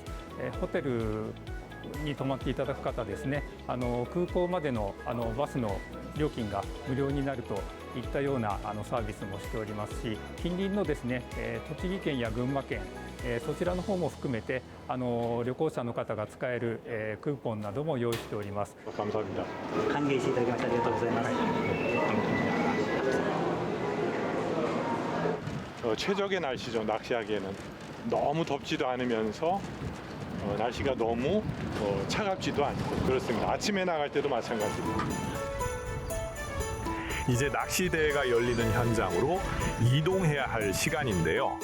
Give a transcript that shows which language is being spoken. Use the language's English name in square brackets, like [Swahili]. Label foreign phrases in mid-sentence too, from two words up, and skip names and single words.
[Japanese] ホテルに泊まっていただく方ですね、空港までのバスの料金が無料になるといったようなサービスもしておりますし、近隣のですね、栃木県や群馬県、そちらの方も含めて旅行者の方が使える、クーポンなども用意しております。 [Korean] 감사합니다. [Japanese] 歓迎していただきましてありがとうございます。 [Korean] 최적의 날씨죠. 낚시하기에는 너무 덥지도 않으면서 날씨가 너무 차갑지도 않고 그렇습니다. 아침에 나갈 때도 마찬가지입니다. 이제 낚시 대회가 열리는 현장으로 이동해야 할 시간인데요.